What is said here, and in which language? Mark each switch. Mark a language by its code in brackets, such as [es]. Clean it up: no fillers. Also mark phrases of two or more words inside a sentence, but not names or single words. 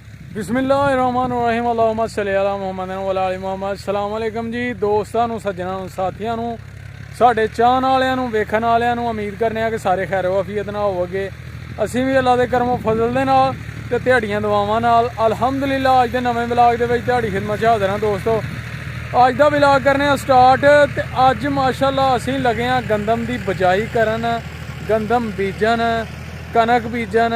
[ar] بسم الله الرحمن الرحيم اللهم صل على محمد وعلى آل محمد. السلام علیکم [pa] جی دوستاں نوں، سجناں نوں، ساتھیاں نوں، ساڈے چاہن والیاں نوں، ویکھن والیاں نوں. امید کرنے کہ سارے خیر وعافیت نال ہووو گے۔ اسیں بھی اللہ دے کرمو فضل دے نال تے دیہاڑیاں دعاواں نال الحمدللہ اج دے نویں ولاگ دے وچ دیہاڑی خدمت چ حاضر ہاں دوستوں. اج دا ولاگ کرنے سٹارٹ تے اج ماشاءاللہ اسیں لگے ہاں گندم دی بجائی کرن، گندم بیجن، کنک بیجن.